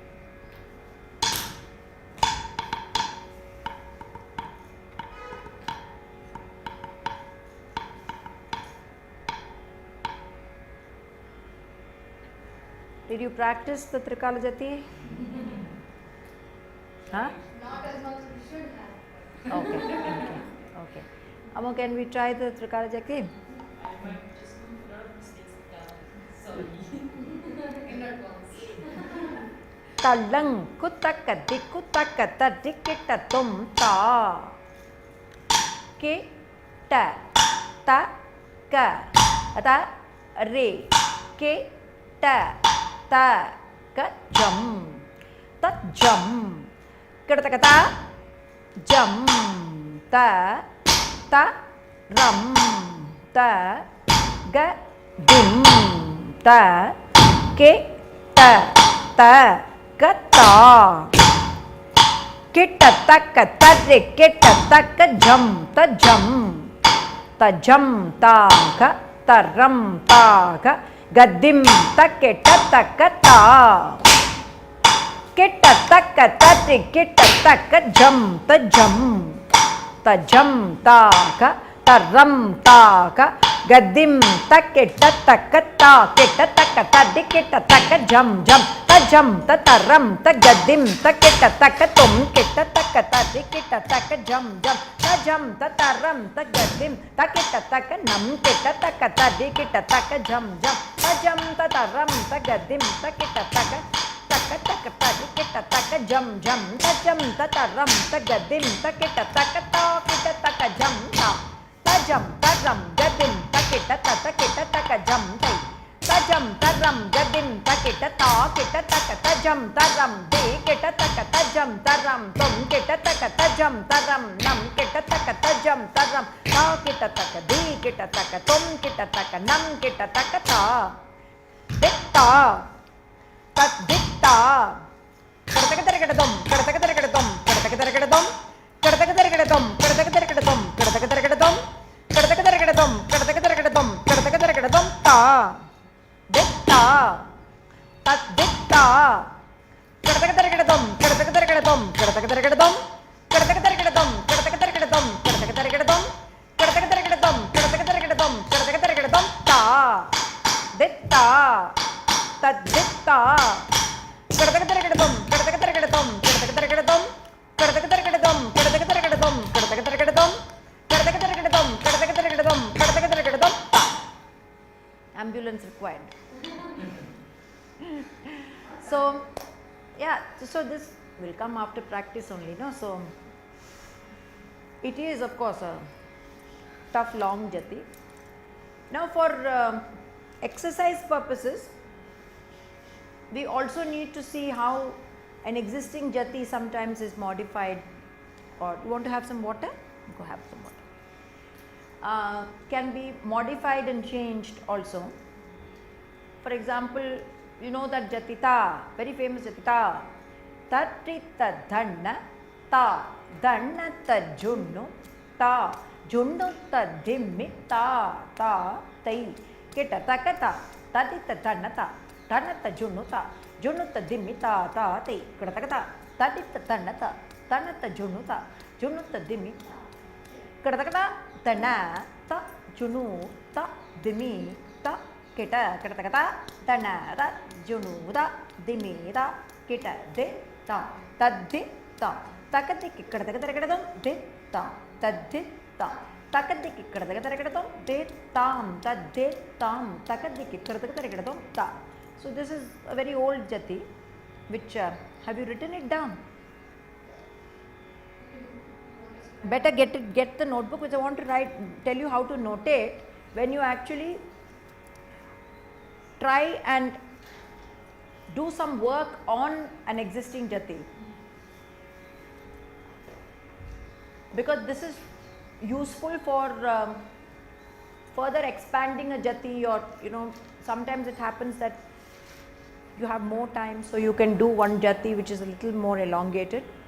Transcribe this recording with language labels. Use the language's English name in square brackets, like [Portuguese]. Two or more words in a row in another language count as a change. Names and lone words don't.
[English] Did you practice the Trikala Jati? Huh? Not as much as we should have. Okay. Amma, can we try the Trikala Jati? I might just do a lot of mistakes with that. Sorry. In advance. Talang kutaka dikutaka tadikita tum ta. Kita ta ka ta re ke ta ta ka jam ta jam kata kata jam ta ta ram ta ga dim ta ke ta ta ka ta kita taka tare kita taka jam ta jam ta ka taram ta ka gadim ta kita taka ta kita taka tare kita taka jam ta jam ta ka taram ta ka gadim ta kita taka ta kita taka tare kita taka jam ta taram ta gadim ta kita taka tum kita taka tare kita taka jam ta taram ta gadim ta kita taka nam kita taka tare kita taka jam ta taram ta gadim ta kita taka tare kita taka jam ta taram ta gadim ta kita taka jam ta ram gadim ta kita taka jam tajam taram gadim takita taka tajam taram de kita taka tajam taram tum kita taka tajam taram nam kita taka tajam taram ta kita taka de kita taka tum kita taka nam kita taka ta ditta tat ditta kadaka kadaka dum kadaka kadaka dum kadaka kadaka dum kadaka kadaka dum kadaka kadaka dum kadaka kadaka dum kadaka kadaka dum kadaka kadaka dum kadaka kadaka dum ta ditta tat ditta kadaka kadaka dum kadaka kadaka dum kadaka kadaka dum kadaka kadaka dum kadaka kadaka dum kadaka kadaka dum kadaka kadaka dum kadaka kadaka dum kadaka kadaka dum ta ditta tat ditta kadaka kadaka dum kadaka kadaka dum kadaka kadaka dum kadaka kadaka dum kadaka kadaka dum kadaka kadaka dum kadaka kadaka dum kadaka kadaka dum kadaka kadaka dum ta. Ambulance required. So yeah, so this will come after practice only, no? So it is of course a tough long jati. Now for exercise purposes, we also need to see how an existing jati sometimes is modified. Or you want to have some water? Go have some water. Can be modified and changed also. For example, you know that jatita, very famous jatita, tatrita dhanna ta, dhanna ta junnu ta, junnu ta dimmi ta, tai, kita takata, tatita dhanna ta, dhanna ta junnu ta dimmi ta, tai, kita takata, tatita dhanna ta, dhanna ta junnu ta dimmi, kita takata, dhanna ta junnu ta dimmi ta, kita takata, dhanna ta junnu ta dimmi ta, kita de ta, taddi ta, takati kita takata de ta, taddi ta, takati kita takata de tam, tadde tam, takati kita takata ta. So this is a very old jati, which have you written it down? Better get the notebook, which I want to tell you how to notate when you actually try and do some work on an existing jati, because this is useful for further expanding a jati, or sometimes it happens that you have more time, so you can do one jati which is a little more elongated.